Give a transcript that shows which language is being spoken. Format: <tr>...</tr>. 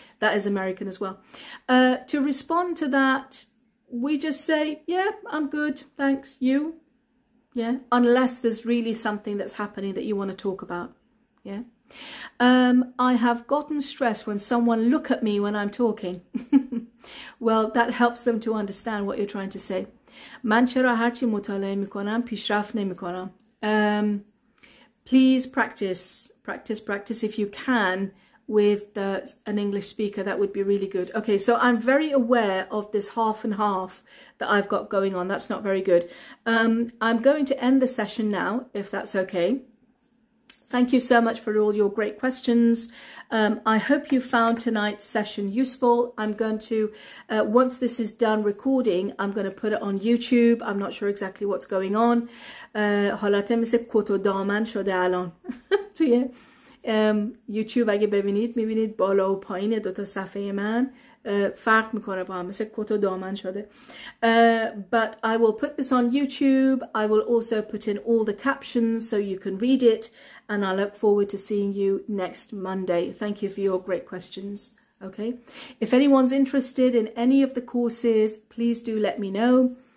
<en>That is American as well. To respond to that, we just say, yeah, I'm good. Thanks. You? Yeah. Unless there's really something that's happening that you want to talk about. Yeah. I have gotten stressed when someone look at me when I'm talking. Well, that helps them to understand what you're trying to say.</en> <fa>من چرا هرچی مطالعه میکنم پیشرفت نمیکنم.</fa> <en>Please practice if you can with an English speaker. That would be really good. Okay, so I'm very aware of this half and half that I've got going on. That's not very good. I'm going to end the session now, if that's okay. Thank you so much for all your great questions. I hope you found tonight's session useful. I'm going to, once this is done recording, I'm going to put it on YouTube. I'm not sure exactly what's going on.</en> <fa>حالت مثل کت و دامن شده الان. توی یوتیوب اگه ببینید میبینید بالا و پایین دوتا صفحه من فرق میکنه با هم، مثل کت و دامن شده.</fa> <en>But I will put this on YouTube. I will also put in all the captions so you can read it, and I look forward to seeing you next Monday. Thank you for your great questions. Okay, if anyone's interested in any of the courses, please do let me know.</en>